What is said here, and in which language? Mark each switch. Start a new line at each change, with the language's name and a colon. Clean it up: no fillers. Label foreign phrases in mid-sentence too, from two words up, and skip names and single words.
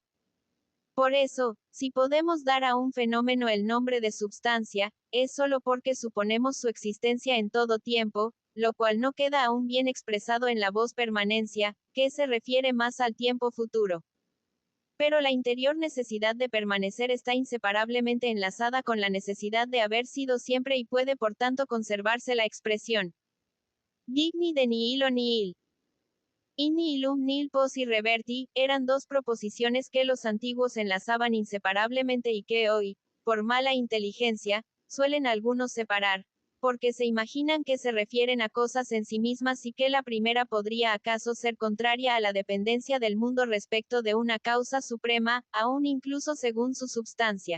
Spanish: Por eso, si podemos dar a un fenómeno el nombre de substancia, es solo porque suponemos su existencia en todo tiempo, lo cual no queda aún bien expresado en la voz permanencia, que se refiere más al tiempo futuro. Pero la interior necesidad de permanecer está inseparablemente enlazada con la necesidad de haber sido siempre y puede por tanto conservarse la expresión
Latin: digni de nihilo nihil. In nihilum nihil posse reverti,
Spanish: eran dos proposiciones que los antiguos enlazaban inseparablemente y que hoy, por mala inteligencia, suelen algunos separar, porque se imaginan que se refieren a cosas en sí mismas y que la primera podría acaso ser contraria a la dependencia del mundo respecto de una causa suprema, aún incluso según su substancia.